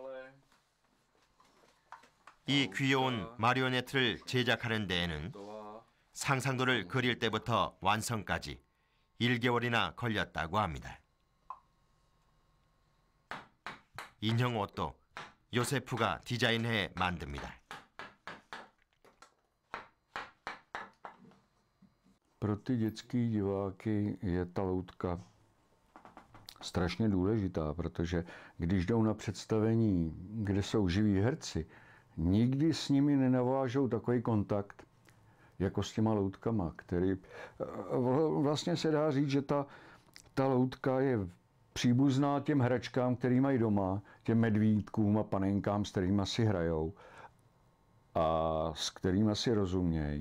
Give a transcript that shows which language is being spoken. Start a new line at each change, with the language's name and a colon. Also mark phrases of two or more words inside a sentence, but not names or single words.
Korean: 이 귀여운 마리오네트를 제작하는 데에는 상상도를 그릴 때부터 완성까지 1개월이나 걸렸다고 합니다. 인형 옷도 요세프가 디자인해 만듭니다.
Czech: Pro ty dětský diváky je ta loutka strašně důležitá, protože když jdou na představení, kde jsou živí herci, nikdy s nimi nenavážou takový kontakt, jako s těma loutkama, který vlastně se dá říct, že ta loutka je příbuzná těm hračkám, který mají doma, těm medvídkům a panenkám, s kterými si hrajou a s kterými si rozumějí.